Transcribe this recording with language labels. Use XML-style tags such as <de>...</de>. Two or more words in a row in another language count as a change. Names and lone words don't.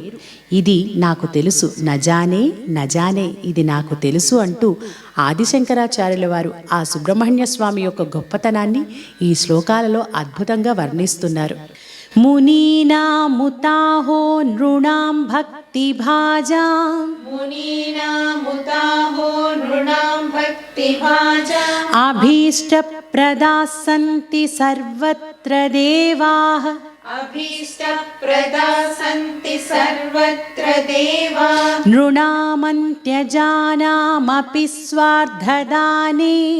<te>ఇది నాకు తెలుసు,</te> <sa>నజానే నజానే</sa> <te>ఇది నాకు తెలుసు అంటూ ఆదిశంకరాచార్యుల వారు ఆ సుబ్రహ్మణ్య స్వామి యొక్క గొప్పతనాన్ని ఈ శ్లోకాలలో అద్భుతంగా వర్ణిస్తున్నారు.</te> <sa>మునీనాముతాహో నృణాం భక్తిభాజాం मुनीनामुताहो नृणां भक्तिभाजा అభీష్టప్రదాः సంతి సర్వత్ర దేవాః अभीष्टप्रदाः सन्ति सर्वत्र देवाः नृणामन्त्यजानामपि स्वार्धदाने</sa>